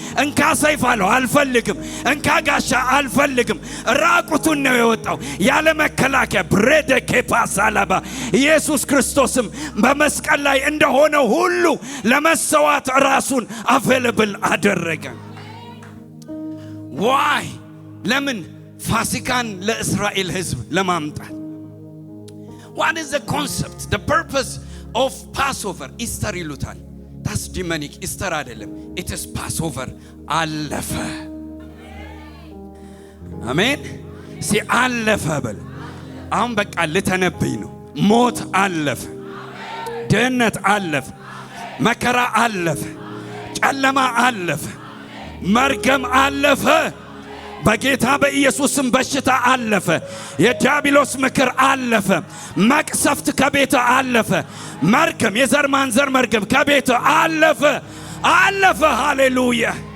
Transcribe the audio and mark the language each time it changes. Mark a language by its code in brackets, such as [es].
[am] እንካ ሰይፍ አለው አልፈልግም፣ እንካ ጋሻ አልፈልግም። ራቁቱን ነው የወጣው ያለ መከላከያ። ብሬደ ከፓሳላባ ኢየሱስ ክርስቶስም በመስቀል ላይ እንደሆነው ሁሉ ለመሰዋት ራሱን አቬለብል አደረገ። ዋይ ለምን? ፋሲካን ለእስራኤል ሕዝብ ለማምጣት። [en] What is the concept? The purpose of Passover? Easter [am] ይሉታል። [en] That's demonic. Easter [am] አይደለም. [en] It is Passover. [am] አለፈ። አሜን። አለፈ በል። አሁን በቃ ልተነብይ ነው። ሞት አለፈ፣ ድህነት አለፈ፣ መከራ አለፈ፣ ጨለማ አለፈ፣ መርገም አለፈ። በጌታ በኢየሱስም በሽታ አለፈ። የዲያብሎስ ምክር አለፈ። መቅሰፍት ከቤት አለፈ። መርገም፣ የዘር ማንዘር መርገም ከቤት አለፈ። አለፈ። ሃሌሉያ!